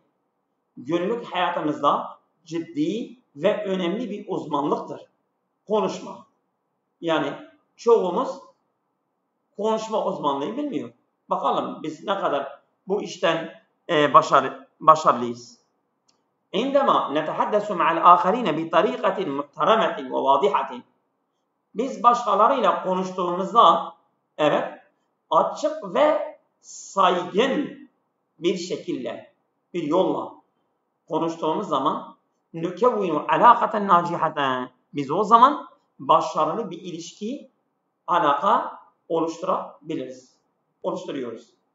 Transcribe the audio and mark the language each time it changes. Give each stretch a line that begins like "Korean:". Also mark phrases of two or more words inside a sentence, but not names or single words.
Turkish: Günlük hayatımızda ciddi ve önemli bir uzmanlıktır. Konuşma. Yani çoğumuz konuşma uzmanlığı bilmiyor. Bakalım biz ne kadar bu işten başarılıyız.
Arabic: عندما نتحدث مع الآخرين بطريقة محترمة وواضحة.
Turkish: Biz başkalarıyla konuştuğumuzda, evet, açık ve saygın bir şekilde, bir yolla konuştuğumuz zaman
Arabic: نكون علاقة ناجحة.
Turkish: Biz o zaman başarılı bir ilişki, alaka oluşturuyoruz.